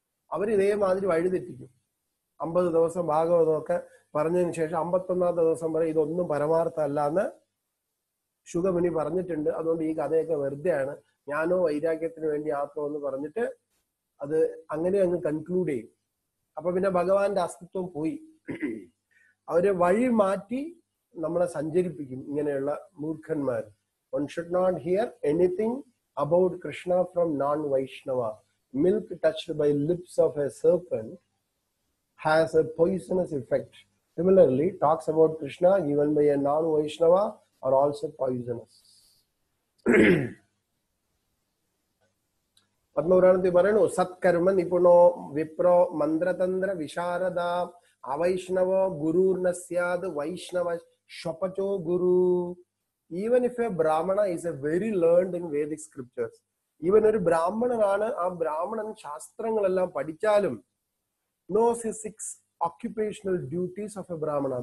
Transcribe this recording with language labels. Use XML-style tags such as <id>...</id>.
<ml>അവരിതേമാതിരി വഴിതെറ്റിക്കും. 50 ദിവസം ഭാഗവതമൊക്കെ പറഞ്ഞതിന് ശേഷം 51ാമത്തെ ദിവസം വരെ ഇതൊന്നും പരമാർത്ഥമല്ല എന്ന് ശുഗമുനി പറഞ്ഞിട്ടുണ്ട്, അതുകൊണ്ട് ഈ കഥയൊക്കെ വെറുതെയാണ്, ഞാനോ വൈരാഗ്യത്തിന് വേണ്ടി ആത്മ എന്ന് പറഞ്ഞിട്ട് അത് അങ്ങനെ അങ്ങ് കൺക്ലൂഡ് ചെയ്യും. അപ്പൊ പിന്നെ ഭഗവാന്റെ അസ്തിത്വം പോയി. അവരെ വഴി മാറ്റി നമ്മളെ സഞ്ചരിപ്പിക്കും ഇങ്ങനെയുള്ള മൂർഖന്മാർ.</ml> <en>One should not hear anything about Krishna from non-Vaishnava. Milk touched by lips of a serpent has a poisonous effect. Similarly, talks about Krishna given by a non-Vaishnava are also poisonous.</en> <ml>പത്മപുരാണത്തിൽ പറയണു,</ml> <sa>സത്കർമ്മ നിപുണോ വിപ്രോ മന്ത്രതന്ത്ര വിശാരദ അവൈഷ്ണവോ ഗുരുർന സ്യാദ് വൈഷ്ണവ ശപചോ ഗുരു.</sa> <en>Even if a brahmana is a very learned in Vedic scriptures, even</en> <ml>ഒരു ബ്രാഹ്മണനാണ്, ആ ബ്രാഹ്മണൻ ശാസ്ത്രങ്ങളെല്ലാം പഠിച്ചാലും</ml> <en>knows his 6 occupational duties of a brahmana.</en>